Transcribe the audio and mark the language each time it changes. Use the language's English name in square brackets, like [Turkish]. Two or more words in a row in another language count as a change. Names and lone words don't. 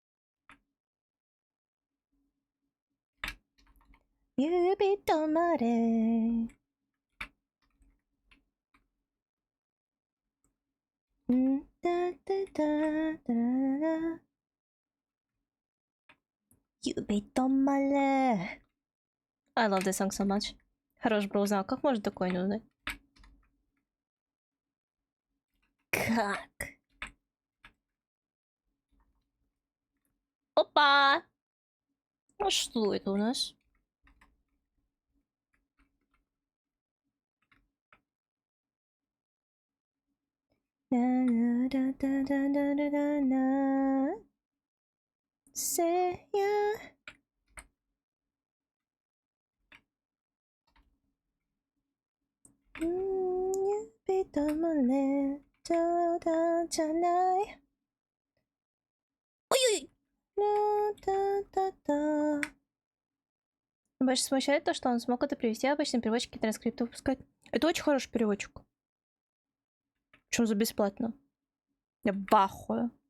[Japanese] 指止まれだだだだだ指止まれ [English] I love this song so much. [Russian] Хорош, бро, узнал, как можно такое не узнать? Как? Опа! А что это у нас? [English] Say yeah. [Japanese] 指止まれ冗談じゃない Ой-ой! [Russian] Больше смущает то, что он смог это привести, а обычный переводчик транскрипты выпускать. Это очень хороший переводчик. Причем за бесплатно. Я в ахуе.